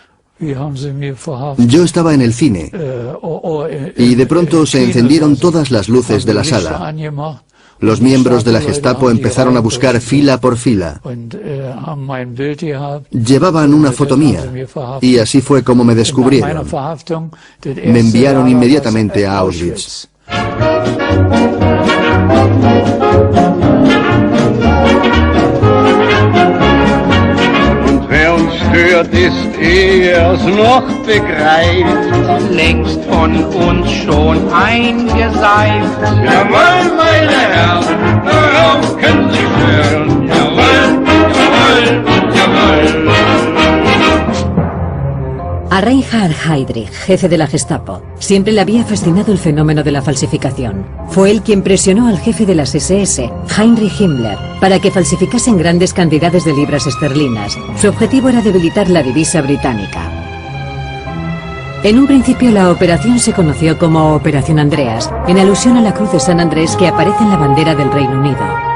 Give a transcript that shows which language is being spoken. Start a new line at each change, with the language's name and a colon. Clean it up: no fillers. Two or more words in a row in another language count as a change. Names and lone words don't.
Spanish: Yo estaba en el cine y de pronto se encendieron todas las luces de la sala. Los miembros de la Gestapo empezaron a buscar fila por fila. Llevaban una foto mía y así fue como me descubrieron. Me enviaron inmediatamente a Auschwitz.
German: Stört ist, er's noch begreift, längst von uns schon eingeseift. Jawohl, meine Herren, darauf können Sie schwören. Jawohl, jawohl, jawohl.
Spanish: A Reinhard Heydrich, jefe de la Gestapo, siempre le había fascinado el fenómeno de la falsificación. Fue él quien presionó al jefe de las SS, Heinrich Himmler, para que falsificasen grandes cantidades de libras esterlinas. Su objetivo era debilitar la divisa británica. En un principio la operación se conoció como Operación Andreas, en alusión a la cruz de San Andrés que aparece en la bandera del Reino Unido.